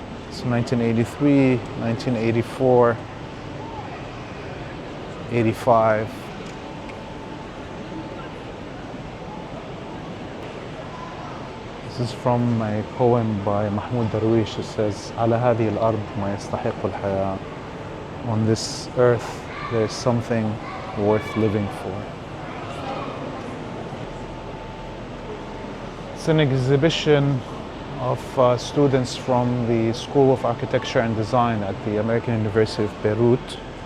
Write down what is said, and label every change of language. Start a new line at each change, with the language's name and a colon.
English: So 1983, 1984, 85. This is from a poem by Mahmoud Darwish. It says,
Arabic: على هذه الأرض ما يستحق الحياة.
English: On this earth, there is something worth living for. It's an exhibition of students from the School of Architecture and Design at the American University of Beirut.